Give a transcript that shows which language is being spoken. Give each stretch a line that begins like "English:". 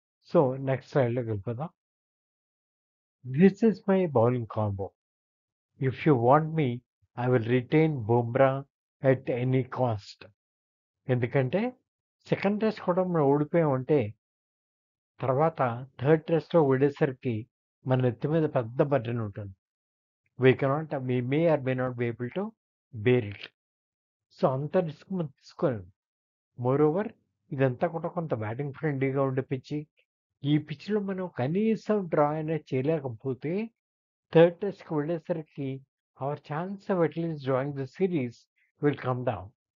Telugu: So next స్లైడ్లోకి వెళ్ళిపోదాం.
English: This is my bowling combo. If you want me I will retain Bumrah at any cost.
Telugu: ఎందుకంటే second test కూడా మనం ఓడిపోయామంటే తర్వాత third టెస్ట్లో ఓడేసరికి మన నెత్తి మీద పెద్ద బర్డెన్ ఉంటుంది.
English: we may or may not be able to bear it.
Telugu: So అంత రిస్క్ మనం తీసుకోలేము. మోర్ ఓవర్ ఇదంతా కూడా కొంత బ్యాటింగ్ ఫ్రెండ్లీగా ఉండే పిచ్చి. ఈ పిచ్లో మనం కనీసం డ్రా అనేది చేయలేకపోతే థర్డ్ టెస్ట్కి వెళ్ళేసరికి
English: Our chance of at least drawing the series will come down.